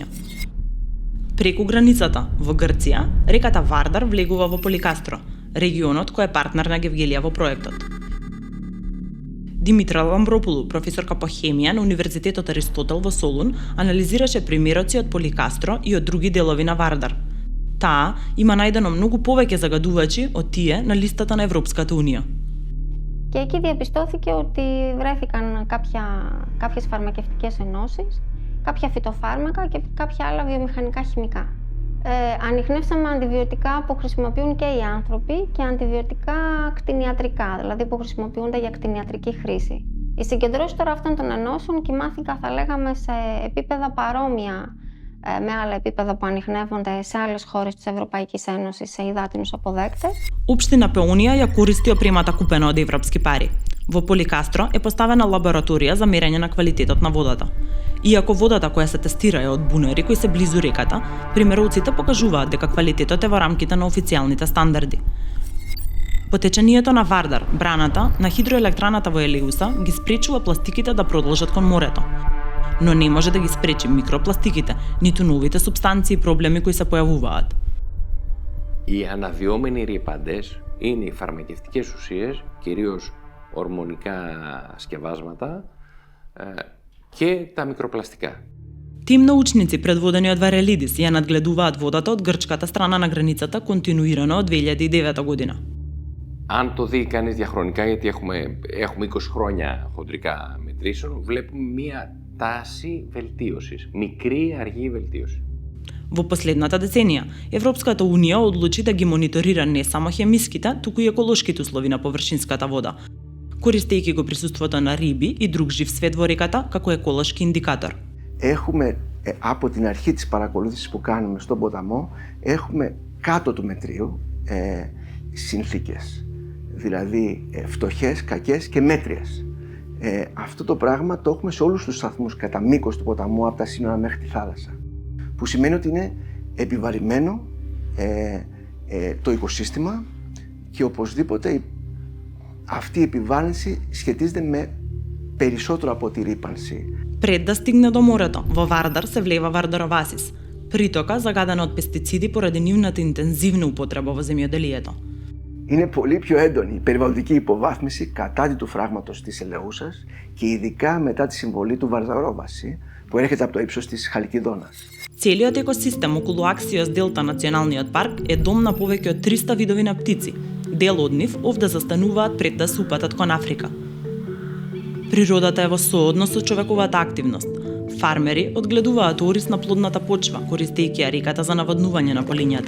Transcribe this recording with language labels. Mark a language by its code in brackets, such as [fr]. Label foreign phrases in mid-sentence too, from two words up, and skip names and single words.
[mk] Преку границата во Грција, реката Вардар влегува во Поликастро, регионот кој е партнер на Гевгелија во проектот. Димитра Ламбропулу, професорка по хемија на Универзитетот Аристотел во Солун, анализираше примероци од Поликастро и од други делови на Вардар. Таа има најдено многу повеќе загадувачи од тие на листата на Европската Унија. [el] Και εκεί διαπιστώθηκε ότι βρέθηκαν κάποιες φαρμακευτικές ενώσεις, κάποια φυτοφάρμακα και κάποια άλλα βιομηχανικά χημικά. Ανιχνεύσαμε αντιβιωτικά που χρησιμοποιούν και οι άνθρωποι και αντιβιωτικά κτηνιατρικά, δηλαδή που χρησιμοποιούνται για κτηνιατρική χρήση. Οι συγκεντρώσεις τώρα αυτών των ενώσεων κοιμάθηκαν, θα λέγαμε, σε επίπεδα παρόμοια με άλλα επίπεδα που ανιχνεύονται σε άλλες χώρες της Ευρωπαϊκής Ένωσης, σε υδάτινους αποδέκτες. [mk] Општина Пеунија ја користи опремата купена од европски пари. Во Поликастро е поставена лабораторија за мерење на квалитетот на водата. Иако водата која се тестира е од бунери кои се близу реката, примероците покажуваат дека квалитетот е во рамките на официјалните стандарди. Потечението на Вардар, браната на хидроелектраната во Елеуса, ги спречува пластиките да продолжат кон морето. Но не може да ги спречи микропластиките, ниту новите субстанции и проблеми кои се појавуваат. [el] Οι αναδυόμενοι ρυπαντές είναι οι φαρμακευτικές ουσίες, κυρίως ορμονικά σκευάσματα και τα μικροπλαστικά. [mk] Тим научници предводени од Варелидис ја надгледуваат водата од грчката страна на границата континуирано од 2009 година. [el] Αν το δει κανείς διαχρονικά, γιατί έχουμε 20 χρόνια χοντρικά μετρήσεων, βλέπουμε μία τάση βελτίωσης, μικρή αργή βελτίωση. [mk] Во последната деценија, Европската Унија одлучи да ги мониторира не само хемиските, туку и еколошките услови на површинската вода, користејќи го присуството на риби и друг жив свет во реката како еколошки индикатор. [el] Έχουμε από την αρχή της παρακολούθησης που κάνουμε στον ποταμό, έχουμε κάτω του μετρίου συνθήκες, δηλαδή φτωχές, κακές και μέτριες. Αυτό το πράγμα το έχουμε σε όλους τους σταθμούς κατά μήκος του ποταμού, από τα σύνορα μέχρι τη θάλασσα. Που σημαίνει ότι είναι επιβαρημένο το οικοσύστημα και οπωσδήποτε αυτή η επιβάρυνση σχετίζεται με περισσότερο από τη ρύπανση. [mk] Пред да стигне до морето, во Вардар се влева Вардаровасис, притока загадена од пестициди поради нивната интензивна употреба во земјоделието. [el] Είναι πολύ πιο έντονη η περιβαλλοντική υποβάθμιση κατά του φράγματος της Ελεούσας και ειδικά μετά τη συμβολή του Βαρδαρόβαση που έρχεται από το ύψος της Χαλκιδόνας. [mk] Целиот екосистем околу Аксиос Делта националниот парк е дом на повеќе од 300 видови на птици. Дел од нив овде застануваат пред да се упатат кон Африка. Природата е во сооднос со човековата активност. Фармери одгледуваат орис на плодната почва, користејќи ја реката за наводнување на полињата.